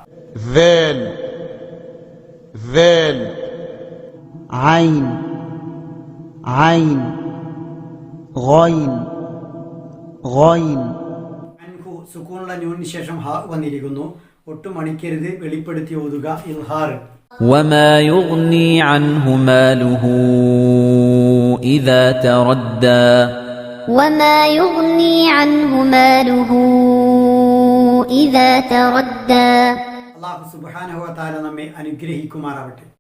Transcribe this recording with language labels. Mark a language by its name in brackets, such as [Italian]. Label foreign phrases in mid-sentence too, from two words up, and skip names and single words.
[Malayalam] ഐൻ ഐൻ ഗൈൻ ഗൈൻ. അൻഹു സുകൂനുള്ള നൂനിന് ശേഷം ഹ വന്നിരിക്കുന്നു. ഒട്ടും മണിക്കരുത്, വെളിപ്പെടുത്തി ഓതുക. ഇൽഹാർ. [Arabic] وما يغني عنه ماله إذا تردى وما يغني عنه ماله إذا تردى. [Malayalam] അല്ലാഹു [Arabic] سبحانه وتعالى [Malayalam] നമ്മെ അനുഗ്രഹിക്കുമാറാവട്ടെ.